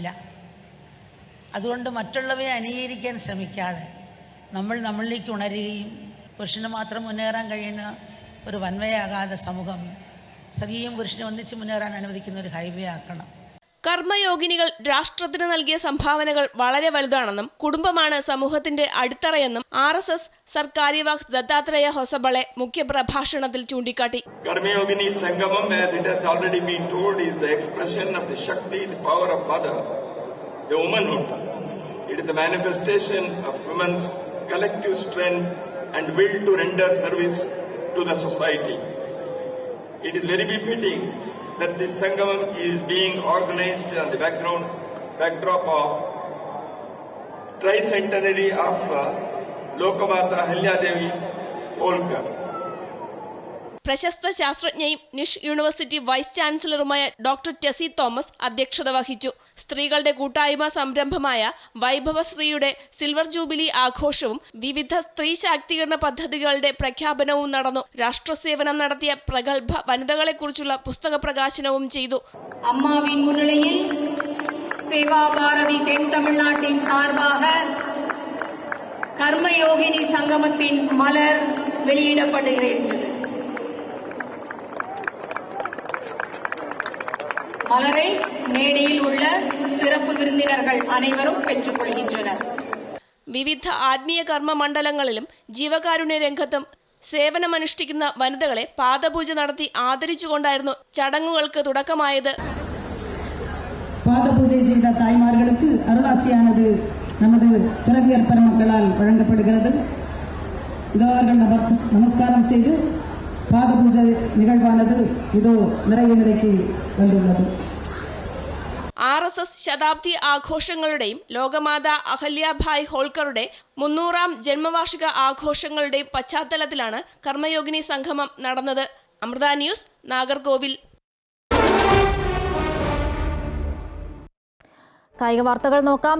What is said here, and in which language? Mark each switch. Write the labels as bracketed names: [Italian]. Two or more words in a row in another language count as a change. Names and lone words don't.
[Malayalam] അതുകൊണ്ട് മറ്റുള്ളവയെ അനുകരിക്കാൻ ശ്രമിക്കാതെ നമ്മളിലേക്ക് ഉണരുകയും പുരുഷന് മാത്രം മുന്നേറാൻ കഴിയുന്ന ഒരു വൻവയാകാതെ സമൂഹം സ്ത്രീയും പുരുഷനും ഒന്നിച്ച് മുന്നേറാൻ അനുവദിക്കുന്ന ഒരു ഹൈവേ ആക്കണം. കർമ്മയോഗിനികൾ രാഷ്ട്രത്തിന് നൽകിയ സംഭാവനകൾ വളരെ വലുതാണെന്നും കുടുംബമാണ് സമൂഹത്തിന്റെ അടിത്തറയെന്നും RSS സർക്കാര്യവാഹ് ദത്താത്രേയ ഹൊസബളെ മുഖ്യപ്രഭാഷണത്തിൽ ചൂണ്ടിക്കാട്ടി. [English] Karmayogini Sangamam, as it has already been told, is the expression of the Shakti, the power of mother, the womanhood. It is the manifestation of women's collective strength and will to render service to the society. It is very befitting that this Sangamam is being organized on the backdrop of tricentenary of Lokamata Ahilyadevi Holkar. [Malayalam] പ്രശസ്ത ശാസ്ത്രജ്ഞയും നിഷ് യൂണിവേഴ്സിറ്റി വൈസ് ചാൻസലറുമായ ഡോക്ടർ ടെസി തോമസ് അധ്യക്ഷത വഹിച്ചു. സ്ത്രീകളുടെ കൂട്ടായ്മ സംരംഭമായ വൈഭവശ്രീയുടെ സിൽവർ ജൂബിലി ആഘോഷവും വിവിധ സ്ത്രീ ശാക്തീകരണ പദ്ധതികളുടെ പ്രഖ്യാപനവും നടന്നു. രാഷ്ട്രസേവനം നടത്തിയ പ്രഗത്ഭ വനിതകളെക്കുറിച്ചുള്ള പുസ്തക പ്രകാശനവും ചെയ്തു. [Tamil] அம்மாவின் முன்னிலையில் சேவாபாரதி தென் தமிழ்நாட்டின் സാർബാக கர்மயோகினி சங்கமத்தின் மலர் வெளியிடப்படுகிறது. மலரை மேடையில் உள்ள சிறப்பு விருந்தினர்கள் அனைவரும் பெற்றுக்கொள்கின்றனர். [Malayalam] വിവിധ ആത്മീയ കർമ്മ മണ്ഡലങ്ങളിലും ജീവകാരുണ്യ രംഗത്തും സേവനമനുഷ്ഠിക്കുന്ന വനിതകളെ പാദപൂജ നടത്തി ആദരിച്ചുകൊണ്ടായിരുന്നു ചടങ്ങുകൾക്ക് തുടക്കമായത്. [Tamil] பாதபூஜை செய்த தாய்மார்களுக்கு அருளாசியானது நமது துறவியர் பெருமக்களால் வழங்கப்படுகிறது. இதோ அவர்கள் நமஸ்காரம் செய்து பாதபூஜை நிகழ்வானது இதோ நிறைவு நிலைக்கு வந்துள்ளது. [Malayalam] RSS ശതാബ്ദി ആഘോഷങ്ങളുടെയും ലോകമാതാ അഹല്യാഭായ് ഹോൾക്കറുടെ 300ാം ജന്മവാർഷിക ആഘോഷങ്ങളുടെയും പശ്ചാത്തലത്തിലാണ് കർമ്മയോഗിനി സംഗമം നടന്നത്. അമൃത ന്യൂസ്, നാഗർകോവിൽ. കായിക വാർത്തകൾ നോക്കാം.